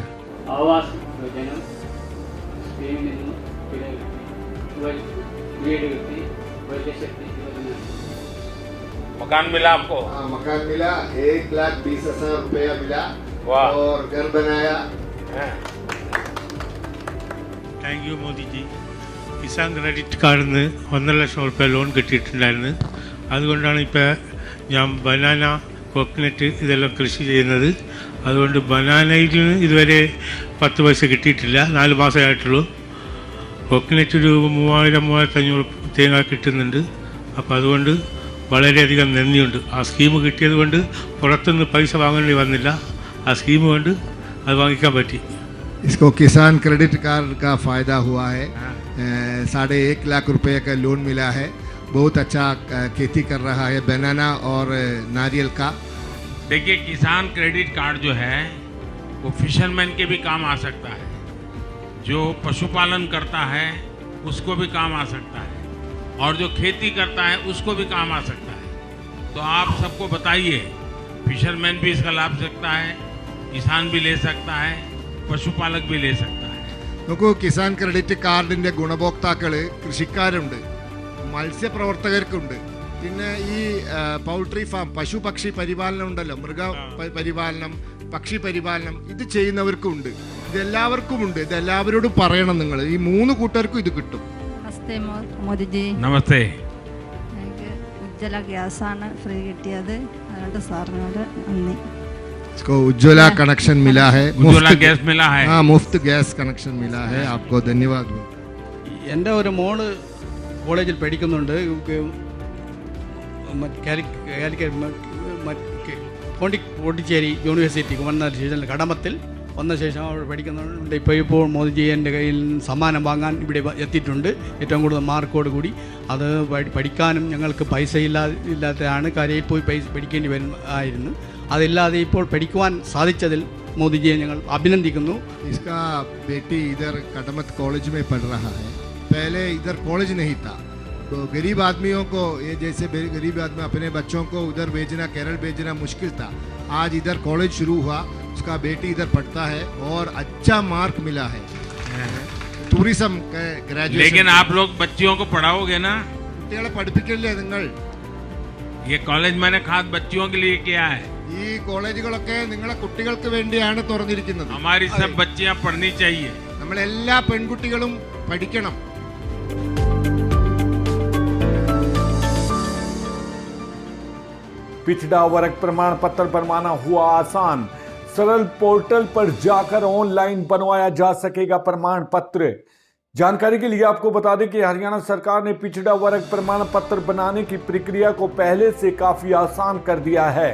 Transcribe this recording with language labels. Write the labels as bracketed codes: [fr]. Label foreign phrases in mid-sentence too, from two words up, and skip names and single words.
[hi] आवास योजना स्कीम मकान मिला आपको? मकान मिला. 1,20,000 रुपया मिला और घर बनाया. [en] thank you Modiji. [ml] കിസാൻ ക്രെഡിറ്റ് കാർഡിൽ നിന്ന് 1.5 ലക്ഷം റുപ്യ ലോൺ കിട്ടിയിട്ടുണ്ടായിരുന്നു. അതുകൊണ്ടാണ് ഇപ്പോൾ ഞാൻ ബനാന, കോക്കനട്ട് ഇതെല്ലാം കൃഷി ചെയ്യുന്നത്. അതുകൊണ്ട് ബനാനയിൽ നിന്ന് ഇതുവരെ 10 പൈസ കിട്ടിയിട്ടില്ല. 4 മാസമായിട്ടുള്ളൂ. കോക്കനട്ട് രൂപ 3000-3500 തേങ്ങ കിട്ടുന്നുണ്ട്. അപ്പോൾ അതുകൊണ്ട് വളരെയധികം നന്ദിയുണ്ട്. ആ സ്കീം കിട്ടിയത് കൊണ്ട് പുറത്തുനിന്ന് പൈസ വാങ്ങേണ്ടി വന്നില്ല. ആ സ്കീം കൊണ്ട് അത് വാങ്ങിക്കാൻ പറ്റി. [hi] इसको किसान क्रेडिट कार्ड का फ़ायदा हुआ है. 1.5 लाख रुपए का लोन मिला है. बहुत अच्छा खेती कर रहा है बनाना और नारियल का. देखिए, किसान क्रेडिट कार्ड जो है वो फिशरमैन के भी काम आ सकता है. जो पशुपालन करता है उसको भी काम आ सकता है और जो खेती करता है उसको भी काम आ सकता है. तो आप सबको बताइए, फिशरमैन भी इसका लाभ सकता है, किसान भी ले सकता है, പശുപാലക് भी ले सकता है. [ml] നോക്കൂ, കിസാൻ ക്രെഡിറ്റ് കാർഡിൻ്റെ ഗുണഭോക്താക്കൾ കൃഷിക്കാരുണ്ട്, മത്സ്യപ്രവർത്തകർക്കുണ്ട്, പിന്നെ ഈ [en] poultry farm [ml] പശു പക്ഷി പരിപാലനം ഉണ്ടല്ലോ, മൃഗ പരിപാലനം, പക്ഷി പരിപാലനം, ഇത് ചെയ്യുന്നവർക്കുണ്ട്. ഇതെല്ലാവർക്കുമുണ്ട്. ഇതെല്ലാവരോടും പറയണം നിങ്ങൾ. ഈ 3 കൂട്ടർക്കും ഇത് കിട്ടും. നമസ്തേ മോദിജി. നമസ്തേ. എനിക്ക് ഉജ്ജ്വല ഗ്യാസാണ് ഫ്രീ കിട്ടിയത്. അതുകൊണ്ട് സാറിനോട് നന്ദി. [hi] इसको उज्ज्वला कनेक्शन मिला है. उज्ज्वला गैस मिला है. हाँ, मुफ्त गैस कनेक्शन मिला है. आपको धन्यवाद. [ml] എൻ്റെ ഒരു മോള് കോളേജിൽ പഠിക്കുന്നുണ്ട്. പോണ്ടിച്ചേരി യൂണിവേഴ്സിറ്റി കുമ്മനാട് ഡിവിഷനിൽ കടമത്തിൽ വന്ന ശേഷം അവിടെ പഠിക്കുന്നുണ്ട്. ഇപ്പോൾ മോദിജി എൻ്റെ കയ്യിൽ സമ്മാനം വാങ്ങാൻ ഇവിടെ എത്തിയിട്ടുണ്ട്, ഏറ്റവും കൂടുതൽ മാർക്കോട് കൂടി. അത് പഠിക്കാനും ഞങ്ങൾക്ക് പൈസ ഇല്ലാത്തതാണ്, കരയിൽ പോയി പഠിക്കേണ്ടി ആയിരുന്നു. അതില്ലാതെ ഇപ്പോൾ പഠിക്കുവാൻ സാധിച്ചതിൽ മോദിജിയെ ഞങ്ങൾ അഭിനന്ദിക്കുന്നു. [hi] इसका बेटी इधर कटमत कॉलेज में पढ़ रहा है. पहले इधर कॉलेज नहीं था, तो गरीब आदमियों को, ये जैसे गरीब आदमी अपने बच्चों को उधर भेजना, केरल भेजना मुश्किल था. आज इधर कॉलेज शुरू हुआ, उसका बेटी इधर पढ़ता है और अच्छा मार्क मिला है. [en] tourism graduation. [hi] लेकिन आप लोग बच्चियों को पढ़ाओगे ना? [ml] കുട്ടികളെ പഠിപ്പിക്കില്ലേ നിങ്ങൾ? [hi] ये कॉलेज मैंने खास बच्चियों के लिए किया है. [ml] ഈ കോളേജുകളൊക്കെ നിങ്ങളെ കുട്ടികൾക്ക് വേണ്ടിയാണ് തുറന്നിരിക്കുന്നത്. [hi] हमारी सब बच्चियां पढ़नी चाहिए. [ml] നമ്മൾ എല്ലാ പെൺകുട്ടികളും പഠിക്കണം. [hi] पिछड़ा वर्ग प्रमाण पत्र बनवाना हुआ आसान, सरल पोर्टल पर जाकर ऑनलाइन बनवाया जा सकेगा प्रमाण पत्र। जानकारी के लिए आपको बता दें कि हरियाणा सरकार ने पिछड़ा वर्ग प्रमाण पत्र बनाने की प्रक्रिया को पहले से काफी आसान कर दिया है।